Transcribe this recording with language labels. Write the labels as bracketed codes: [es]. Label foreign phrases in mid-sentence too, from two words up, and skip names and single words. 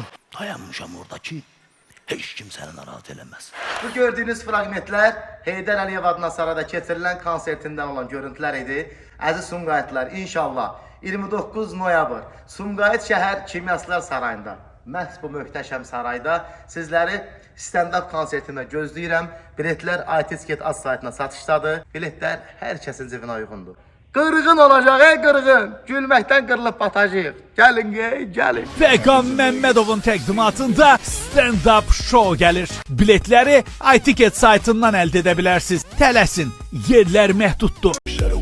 [az] Dayanmışam orada ki, heç kim səni narahat eləməz. Bu gördüyünüz fragmentlər Heydər Əliyev adına sarayda keçirilən konsertindən olan görüntülər idi. Əziz Sumqayıtlılar, inşallah 29 noyabr Sumqayıt şəhər Kimyaslar Sarayında, məhz bu möhtəşəm sarayda sizləri stand-up konsertində gözləyirəm. Biletlər iTicket az saytına satışdadır. Biletlər hər kəsin cibinə uyğundur. Qırğın olacaq, qırğın. Gülməkdən qırılıb batacaq. Gəlin, gəlin. Fəqan Məmmədovun təqdimatında [en] stand-up show [az] gəlir. Biletləri iTicket saytından əldə edə bilərsiniz. Tələsin, yerlər məhduddur.